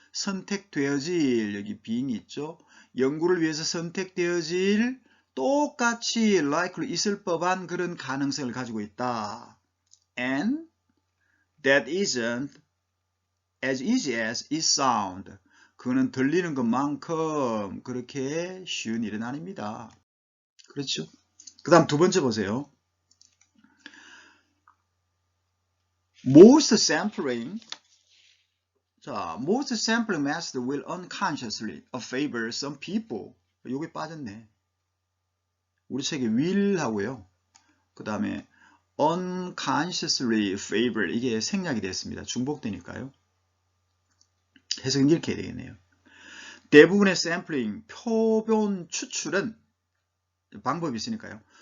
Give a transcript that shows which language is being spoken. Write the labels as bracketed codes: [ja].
[ko] 선택되어질, 여기 being 있죠. 연구를 위해서 선택되어질 똑같이 likely 있을 법한 그런 가능성을 가지고 있다. [en] And that isn't as easy as it sounds. [ko] 그거는 들리는 것만큼 그렇게 쉬운 일은 아닙니다. 그렇죠? 그 다음 두 번째 보세요. [en] Most sampling. 자, most sampling method will unconsciously favor some people. [ko] 요게 빠졌네. 우리 책에 will 하고요. 그 다음에 unconsciously favor. 이게 생략이 됐습니다. 중복되니까요. 해석은 이렇게 해야 되겠네요. 대부분의 샘플링, 표본 추출은 방법이 있으니까요.